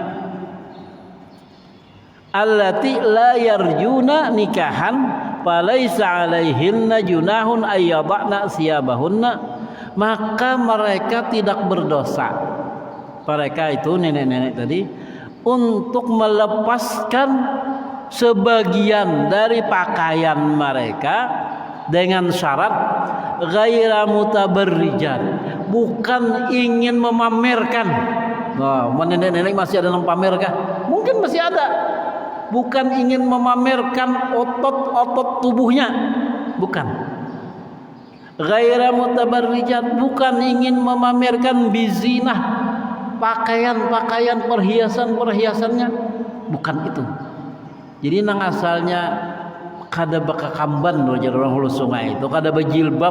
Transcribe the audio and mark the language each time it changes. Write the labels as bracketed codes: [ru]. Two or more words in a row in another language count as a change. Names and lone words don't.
[ar] اللاتي لا يرجون نكاحا فليس عليهن جناح أن يضعن ثيابهن, [id] maka mereka tidak berdosa, mereka itu nenek-nenek tadi, untuk melepaskan sebagian dari pakaian mereka dengan syarat [ar] غير متبرجات, [id] bukan ingin memamerkan. Nah, nenek-nenek masih ada yang pamerkah? Mungkin masih ada. Bukan ingin memamerkan otot-otot tubuhnya, bukan. [ar] غير متبرجات, [id] bukan ingin memamerkan bizinah, pakaian-pakaian, perhiasan-perhiasannya, bukan itu. [bjn] Jadi nang asalnya kada bakakamban loh jadi orang hulu sungai itu, kada bajilbab.